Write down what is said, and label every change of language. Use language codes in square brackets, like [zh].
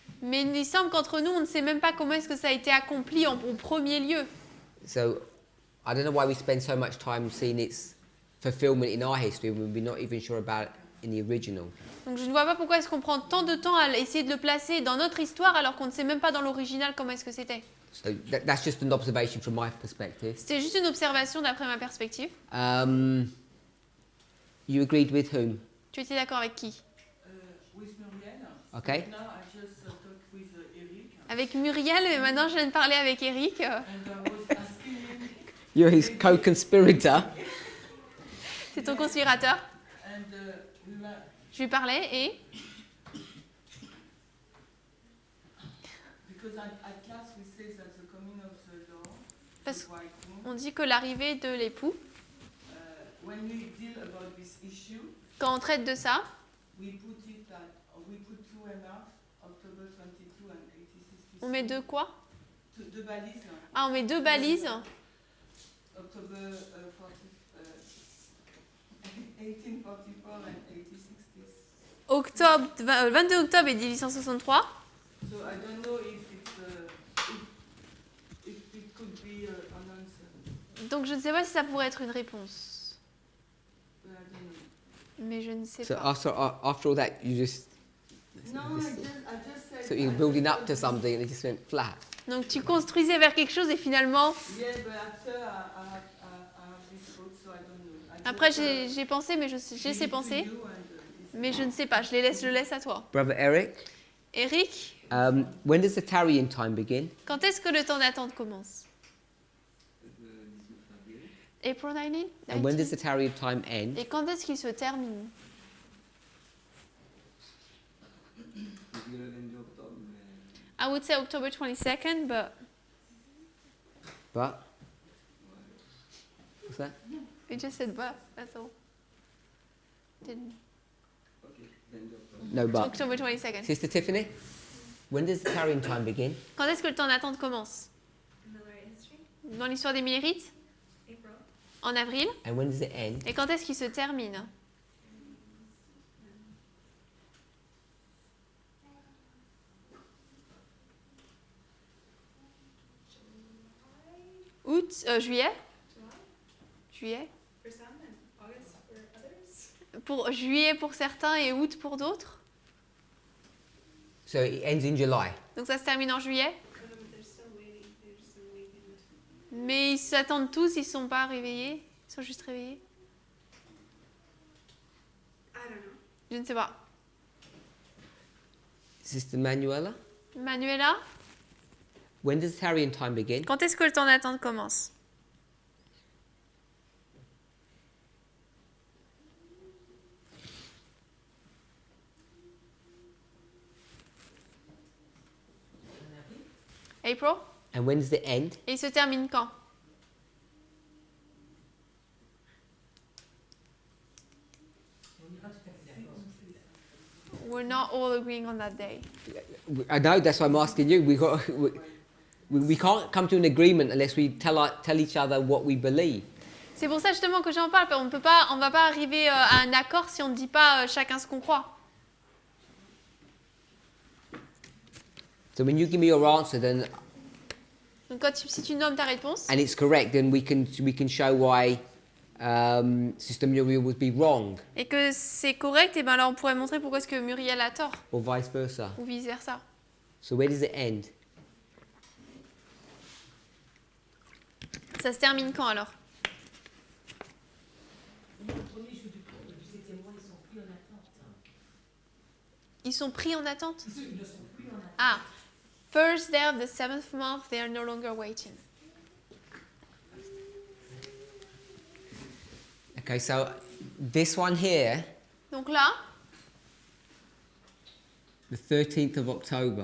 [fr] Mais il semble qu'entre nous, on ne sait même pas comment est-ce que ça a été accompli au premier lieu. [en] So I don't know why we spend so much time seeing its fulfillment in our history when we're not even sure about it in the original. [fr] Donc je ne vois pas pourquoi est-ce qu'on prend tant de temps à essayer de le placer dans notre histoire alors qu'on ne sait même pas dans l'original comment est-ce que c'était. [en] So that's just an observation from my perspective. [fr] C'était juste une observation d'après ma perspective. [en] You agreed with whom? [fr] Tu étais d'accord avec qui? [en] With Muriel. Okay. Now I just talked with Eric. [fr] Avec Muriel, mais maintenant je viens de parler avec Eric. [en] And I was asking him. You're his co-conspirator. [fr] C'est ton conspirateur. [en] And [fr] Je lui parlais et... [en] because at class we say that the coming of the Lord, [fr] Parce [en] the bridegroom, [fr] qu'on dit que l'arrivée de l'époux, [en] when we deal about this issue, [fr] quand on traite de ça, [en] we put two and a half, October 22 and 1866. [fr] on met deux quoi? Deux balises. Ah, on met deux balises. [en] October 1844 and 1860. [fr] Octobre, 22 octobre et 1863. [en] So I don't know if it could be an answer. [fr] Donc je ne sais pas si ça pourrait être une réponse. [en] But I don't know. [fr] Mais je ne sais [en] So [fr] pas. [en] after all that, you just... No, I just said. So you're building up to something and it just went flat. [fr] Donc tu construisais vers quelque chose et finalement... [en] Yeah, but after I have this thought, so I don't know. I [fr] Après [en] just, [fr] j'ai pensé, mais j'ai [en] give [fr] ces [en] it to [fr] pensées, [en] you and, [fr] mais je ne sais pas. Je le laisse à toi. [en] Brother Eric, [fr] Eric, [en] when does the tarrying time begin? [fr] quand est-ce que le temps d'attente commence? [en] April 19? And when does the tarrying time end? [fr] Et quand est-ce qu'il se termine? [en] I would say October 22nd, but But? What's that? you just said but, that's all. Didn't. No, but. October 22nd. Sister Tiffany, when does the tarrying time begin? [fr] Quand est-ce que le temps d'attente commence? [en] Millerite history. [fr] Dans l'histoire des Millérites? [en] April. [fr] En avril. [en] And when does it end? [fr] Et quand est-ce qu'il se termine? Août, juillet? Juillet? [en] For some and August for others. [fr] Pour juillet pour certains et août pour d'autres. [en] So it ends in July. [fr] Donc ça se termine en juillet. [en] They're still waiting. They're still waiting. [fr] Mais ils s'attendent tous, ils ne sont pas réveillés. Ils sont juste réveillés. [en] I don't know. [fr] Je ne sais pas. [en] Sister Manuela, [fr] Manuela, [en] when does the tarrying time begin? [fr] quand est-ce que le temps d'attente commence? [en] April. And when does it end? [fr] Et il se termine quand? [en] We're not all agreeing on that day. I know, that's why I'm asking you. We can't come to an agreement unless we tell each other what we believe. [fr] C'est pour ça justement que j'en parle. On va pas arriver à un accord si on ne dit pas chacun ce qu'on croit. [en] So when you give me your answer, then [fr] Donc si tu nommes ta réponse, [en] and it's correct, then we can show why Sister Muriel would be wrong, [fr] et que c'est correct, et ben là on pourrait montrer pourquoi est-ce que Muriel a tort, [en] or vice versa. [fr] ou vice versa. [en] So where does it end? [fr] Ça se termine quand alors? Ils sont pris en attente. [en] Ah, first day of the 7th month, they are no longer waiting. Okay, so this one here, [fr] Donc là, [en] the 13th of October.